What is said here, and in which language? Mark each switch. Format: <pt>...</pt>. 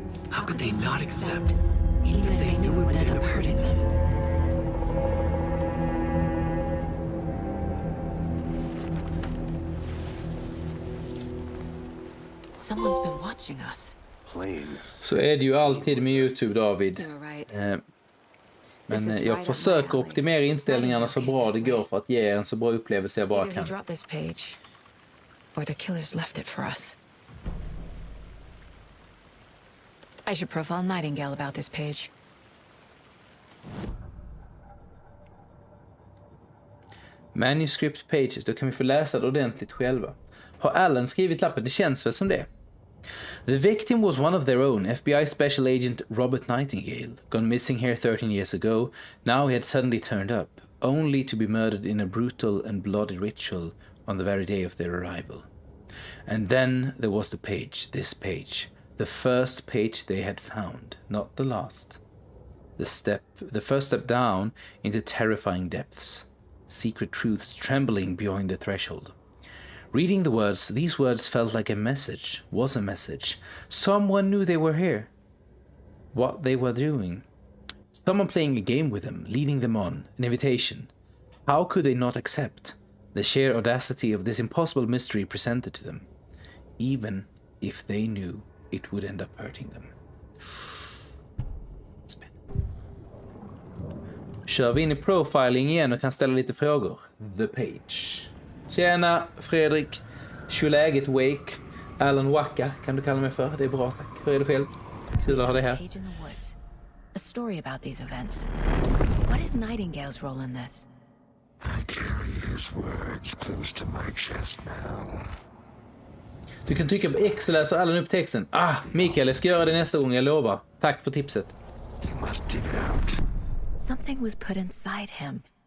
<en>How could they not accept? Even if they knew it would end up hurting them. Someone's been watching us.</en> <sv>Så är det ju alltid med YouTube, David. Men jag försöker optimera inställningarna så bra det går för att ge en så bra upplevelse jag bara kan.</sv> <en>Or the killers left it for us. I should profile Nightingale about this page. Manuscript pages,</en> <sv>då kan vi få läsa det ordentligt själva. Har Alan skrivit lappen? Det känns väl som det.</sv> <en>The victim was one of their own, FBI Special Agent Robert Nightingale, gone missing here 13 years ago. Now he had suddenly turned up, only to be murdered in a brutal and bloody ritual on the very day of their arrival. And then there was the page, this page. The first page they had found, not the last. The first step down into terrifying depths. Secret truths trembling beyond the threshold. Reading the words, these words felt like a message, was a message. Someone knew they were here. What they were doing. Someone playing a game with them, leading them on, an invitation. How could they not accept the sheer audacity of this impossible mystery presented to them, even if they knew it would end up hurting them?</en> <sv>Kör vi in i profiling igen och kan ställa lite frågor.</sv> <en>The page.</en> <sv>Tjena Fredrik. Hur är läget Wake? Alan Waka kan du kalla mig för. Det är bra tack. Hur är det själv? Kul att ha dig här.</sv> <en>Page in the woods. A story about these events. What is Nightingale's role in this? I carry his words close to my chest now.</en> <sv>Du kan trycka på X och läsa Alan upp texten. Mikael, jag ska göra det nästa gång, jag lovar. Tack för tipset.</sv> <en>You must dig it out. Something was put inside him.</en>